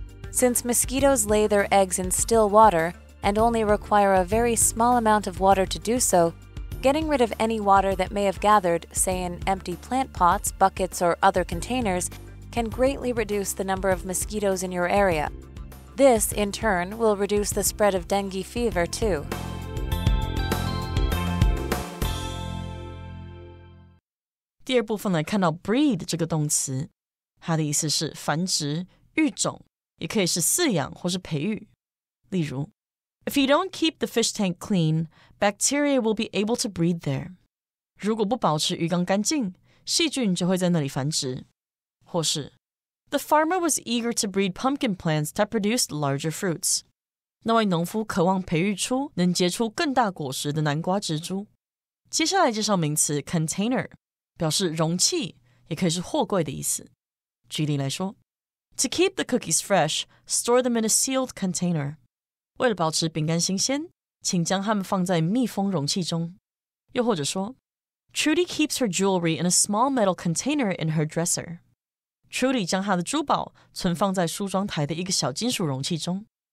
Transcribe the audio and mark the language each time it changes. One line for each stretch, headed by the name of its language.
English: Since mosquitoes lay their eggs in still water and only require a very small amount of water to do so, getting rid of any water that may have gathered, say in empty plant pots, buckets, or other containers, can greatly reduce the number of mosquitoes in your area. This, in turn, will reduce the spread of dengue fever, too.
Chinese: 第二部分来看到 breed 这个动词，它的意思是繁殖、育种，也可以是饲养或是培育。
English: 例如 If you don't keep the fish tank clean, bacteria will be able to breed there.
Chinese: 如果不保持鱼缸干净，细菌就会在那里繁殖。
English: 或是 The farmer was eager to breed pumpkin plants that produced larger fruits.
Chinese: 那位农夫渴望培育出能结出更大果实的南瓜植株。接下来介绍名词 container， 表示容器，也可以是货柜的意思。
English: 举例来说 To keep the cookies fresh, store them in a sealed container.
Chinese: 为了保持饼干新鲜，请将它们放在密封容器中。
English: 又或者说 Trudy keeps her jewelry in a small metal container in her dresser.
Chinese: Trudy 将她的珠宝存放在梳妆台的一个小金属容器中。